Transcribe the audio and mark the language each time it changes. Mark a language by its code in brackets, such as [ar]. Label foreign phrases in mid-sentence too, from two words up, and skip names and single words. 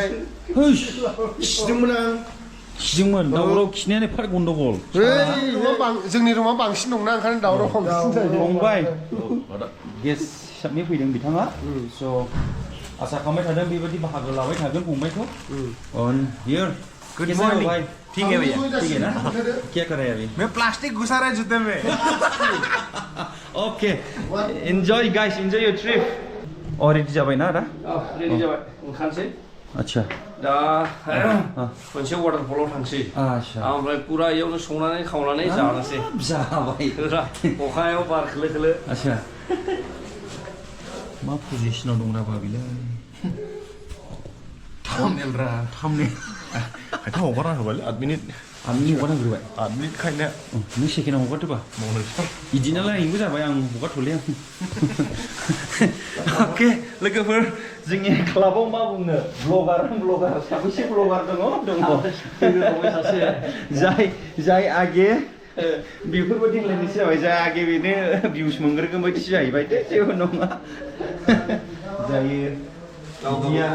[brx] होस, खिदोंमोन आं. खिदोंमोन. दावराव खिनायानो एफा गन्डगल. जोंनि रुमा बांसिन दंना ओंखायनो दावराव बांसिन जायो. फंबाय. गेस हिसाबनि फैदों बिथाङा. स' आसा खालामबाय थादों बेबायदि बाहागो लाबाय थागोन फंबायखौ. [en] On here. Good morning. [hi] ठीक है भैया. ठीक है ना? क्या कर रहे हैं अभी? मैं प्लास्टिक घुसा रहा है जूते में. [en] Okay. Enjoy guys. Enjoy your trip. [brx] Oh, ready जाबाय ना दा? ready जाबाय. ओंखारसै. अच्छा. दा मोनसे वाटारफलाव थांसै. अच्छा. ओमफ्राय पुरा इयावनो संनानै खावनानै जानोसै. जाबाय. अखायाव बार खोलो खोलो. अच्छा. मा पजिशनाव दं दा बाबिलाय? Thumbnail ra. Thumbnail. Kita hogara hobaly 8 minute. 8 minute hogara 8 minute खायनो. नों सेकेन्डआव हगारदोबा? मावनोसै. इदिनालाय आंबो जाबाय आं हगारथ'ले आं. अके लोगोफोर जोंनि क्लाबाव मा बुंनो ब्लगार साबैसे ब्लगार दङ सासे जाय आगे बेफोरबायदि होनलायनोसै जाबाय जाय आगे बेनो भिउस मोनग्रोगोन बायदिसो जाहैबाय दे जेबो नङा जायो दिया